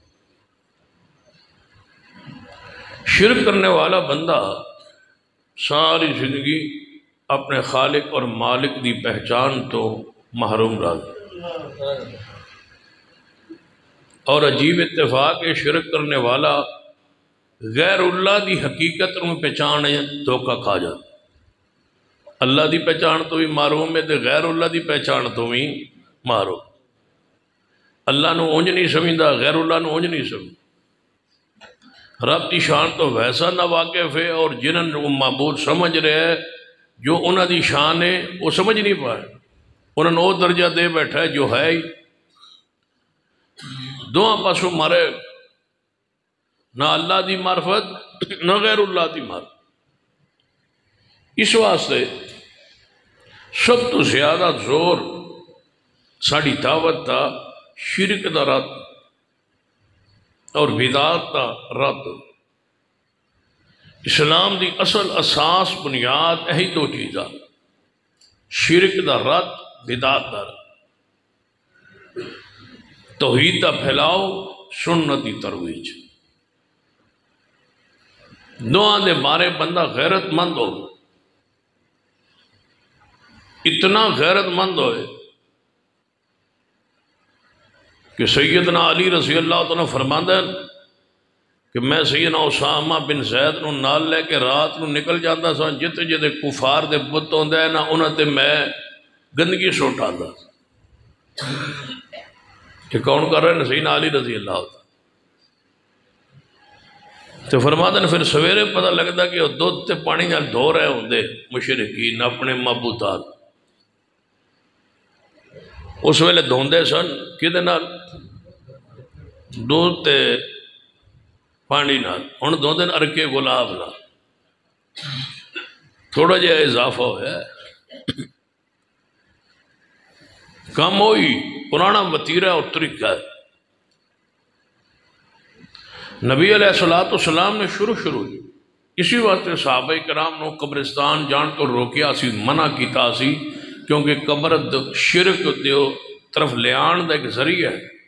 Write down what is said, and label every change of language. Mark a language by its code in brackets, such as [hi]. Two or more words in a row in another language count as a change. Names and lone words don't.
[pa] شرک کرنے والا بندہ ساری زندگی اپنے خالق اور مالک دی پہچان تو محروم رہا، اور عجیب اتفاق ہے شرک کرنے والا غیر اللہ دی حقیقت میں پہچان ہے دھوکہ کھا جاتا۔ اللہ دی پہچان تو بھی معروم ہے تے غیر اللہ دی پہچان تو بھی معروم۔ اللہ نو اونج نہیں سمجھدا، غیر اللہ نو اونج نہیں سمجھدا۔ رب دی شان تو ویسا نہ واقف ہے اور جنہاں نو معبود سمجھ رہے ہے جو انہاں دی شان ہے وہ سمجھ نہیں پائے، انہاں نو درجہ دے بیٹھا ہے جو ہے ہی دونوں پاسوں مارے، نہ اللہ دی معرفت نہ غیر اللہ دی معرفت۔ اس واسطے سب تو زیادہ زور ساڑی دعوت دا شرک دا رد اور بدعات دا رد۔ اسلام دی اصل اساس بنیاد یہی دو چیزاں، شرک دا رد، بدعات دا رد۔ توحید دا پھیلاؤ، سنت دی ترویج۔ دعا دے بارے بندہ غیرت مند ہو، اتنا غیرت مند ہوئے کہ سیدنا علی [ar] رضی اللہ تعالیٰ [pa] فرماندہ ہے کہ میں سیدنا اسامہ بن زید نو نال لے کے رات نو نکل جاندہ سا، جتے جتے کفار دے بت ہوندے ہیں نا انہاں تے میں گندگی سوٹ آتا کہ کون کر رہے ہیں؟ سیدنا علی [ar] رضی اللہ عنہ۔ [pa] تو فرماتے ہیں پھر سویرے پتہ لگتا کہ وہ دودھ تے پانی نال دھو رہے ہوندے مشرکین اپنے معبودات، اس ویلے دھوندے سن کدے نال؟ دودھ تے پانی نال، ہن دھوندے ارکے گلاب نال۔ تھوڑا جہا اضافہ ہوا ہے، کم ہوئی پرانا وتیرہ اور طریقہ ہے۔ نبی [ar] علیہ السلام [pa] نے شروع اسی واسطے صحابہ کرام نو قبرستان جان تو روکیا سی، منع کیتا سی، کیونکہ قبر شرک دیو طرف لے آن دا ایک ذریعہ ہے۔